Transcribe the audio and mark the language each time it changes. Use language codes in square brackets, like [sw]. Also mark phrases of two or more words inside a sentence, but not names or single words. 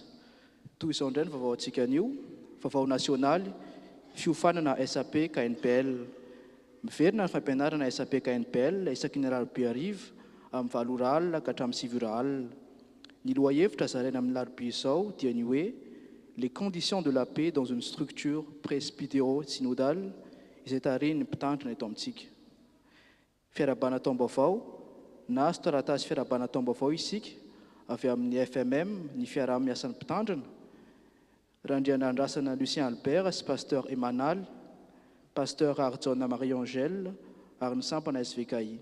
[mg] Toy izao indray ny vaovao antsika anio, vaovao nasionaly, fiofanana SAP KNPL. Miverina ny fampianarana SAP KNPL isaky ny alarobia hariva amin'ny 8 ka hatramin'ny 9 Ny lohahevitra zaraina amin'ny alarobia izao dia ny hoe [fr] les conditions de la paix dans une structure presbytéro-synodale [mg] izay tarihin'ny mpitandrina eto amintsika. Fiarabana taom-baovao na taratasy fiarabana taom-baovao isika avy amin'ny FMM ny fiaraha-miasan'ny mpitandrina, Randrianandrasana Lucien Albert sy pasteur Emanal, pasteur Arjona Marie-Angèle ary ny sampana SVKI.